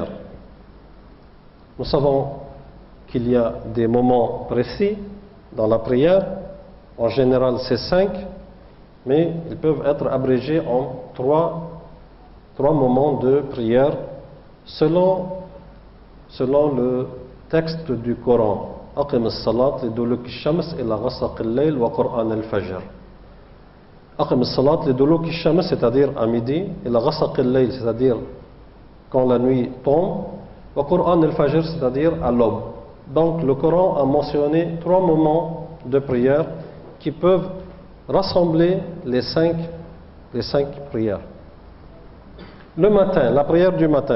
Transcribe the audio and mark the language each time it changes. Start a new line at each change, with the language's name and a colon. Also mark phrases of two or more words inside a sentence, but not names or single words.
French: Nous savons qu'il y a des moments précis dans la prière. En général, c'est 5, mais ils peuvent être abrégés en 3 moments de prière selon le texte du Coran.
Arabic: أقم الصلاة لدلوك الشمس إلى غسق الليل وقرآن الفجر. أقم الصلاة لدلوك الشمس,
French: c'est-à-dire à midi,
Arabic: إلى غسق الليل,
French: c'est-à-dire quand la nuit tombe,
Arabic: وقرآن الفجر,
French: c'est-à-dire à l'aube. Donc le Coran a mentionné 3 moments de prière qui peuvent rassembler les 5 prières. Le matin, la prière du matin.